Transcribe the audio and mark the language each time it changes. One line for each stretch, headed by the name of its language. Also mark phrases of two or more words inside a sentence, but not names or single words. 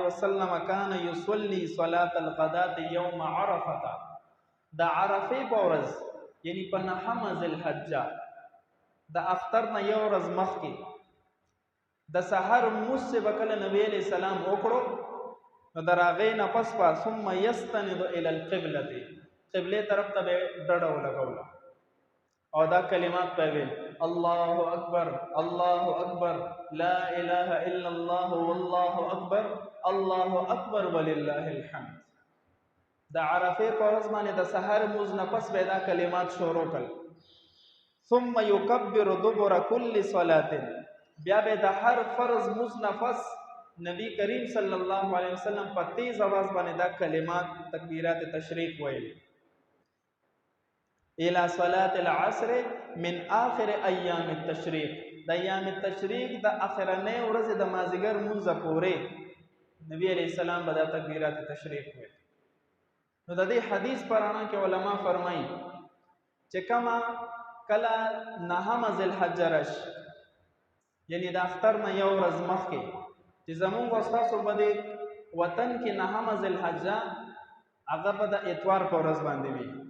Arabic: وسلم كان يصلي صلاة الغداة يوم عرفة.
Pashto: د عرفه په ورځ یعنی په نهمه ذوالحجه د اختر نه یو ورځ مخکې د سحر مونځ به کله نبی
Arabic: علیہ السلام
Pashto: وکړو نو د هغې نه پس به
Arabic: ثم یستند الی القبلة
Pashto: قبلې طرف ته به ډډه ولګوله او دا کلمات به ویل
Arabic: الله اکبر الله اکبر لا اله الا الله والله اکبر الله اکبر ولله الحمد.
Pashto: د عرفه په ورځ باندې د سحر مونځ نه پس به دا کلمات شروع کړل.
Arabic: ثم یکبر دبر کل صلاة،
Pashto: بیا به د هر فرض مونځ نه پس نبی کریم
Arabic: صلی الله علیه وسلم
Pashto: په تیز आवाज باندې دا کلمات تکبیرات تشریق ویل.
Arabic: الى صلاة العصر من آخر ایام التشریق،
Pashto: د
Arabic: ایام التشریق
Pashto: د اخرنۍ ورځې د مازدیګر مونځ پورې نبی
Arabic: علیہ السلام
Pashto: به دا تکبیرات تشریق ویل. نو د دې حدیث پر اړه کې علما فرمایي چې کما کله نهمه ذوالحجه راشي یعنی د اختر نه یو ورځ مخکې چې زمونږ او ستاسو په دې وطن کې نهمه ذوالحجه هغه به د اتوار په ورځ باندې وي.